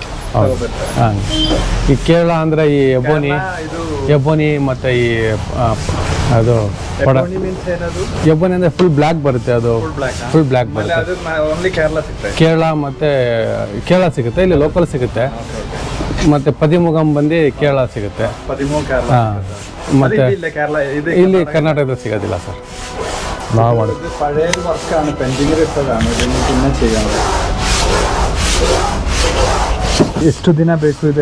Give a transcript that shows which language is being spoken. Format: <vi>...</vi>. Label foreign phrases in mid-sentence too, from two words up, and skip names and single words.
<kn>ಈ ಕೇರಳ ಅಂದ್ರೆ ಈ ಎಬೋನಿ ಮತ್ತೆ ಈ ಅದು ಎಬೋನಿ ಅಂದ್ರೆ</kn> <en>full black</en> <kn>ಬರುತ್ತೆ. ಅದು</kn> <en>full black</en> <kn>ಬರುತ್ತೆ. ಕೇರಳ ಮತ್ತೆ ಕೇರಳ ಸಿಗುತ್ತೆ, ಇಲ್ಲಿ ಲೋಕಲ್ ಸಿಗುತ್ತೆ. ಮತ್ತೆ ಪದಿಮುಗಂ ಬಂದು ಕೇರಳ ಸಿಗುತ್ತೆ. ಮತ್ತೆ ಇಲ್ಲಿ ಕರ್ನಾಟಕದಲ್ಲಿ ಸಿಗೋದಿಲ್ಲ ಸರ್. ನಾವು ಮಾಡೋದು</kn> <ml>പഴയ വർക്കാണ്, പെൻഡിങ്ങിൽ ഇട്ടതാണ്. പിന്നെ ചെയ്യാൻ</ml> <kn>ಎಷ್ಟು ದಿನ ಬೇಕು ಇದು?</kn>